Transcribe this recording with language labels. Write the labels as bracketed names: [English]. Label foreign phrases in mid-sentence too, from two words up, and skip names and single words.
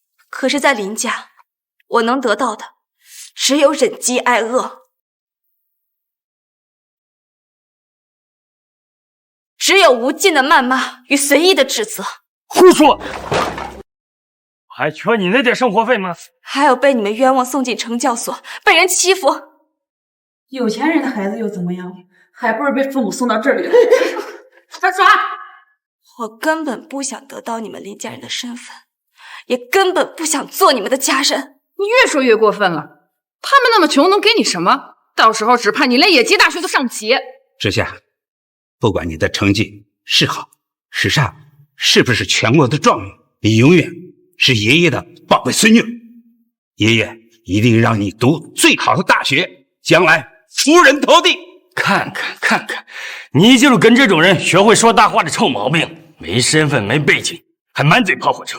[Chinese] 可是在林家，我能得到的只有忍飢挨餓，只有無盡的謾罵與隨意的指責。胡說！我還缺你那點生活費嗎？還有被你們冤枉送進懲教所，被人欺負。有錢人的孩子又怎麼樣？還不是被父母送到這裡了。他耍！我根本不想得到你們林家人的身份，也根本不想做你們的家人。你越說越過分了。他們那麼窮，能給你什麼？到時候只怕你連野雞大學都上不起。之夏，不管你的成績是好是差，是不是全国的状元，你永遠是爺爺的寶貝孫女。爺爺一定讓你讀最好的大學，將來出人頭地。看看，你就是跟這種人學會說大話的臭毛病，沒身份沒背景，還滿嘴跑火車。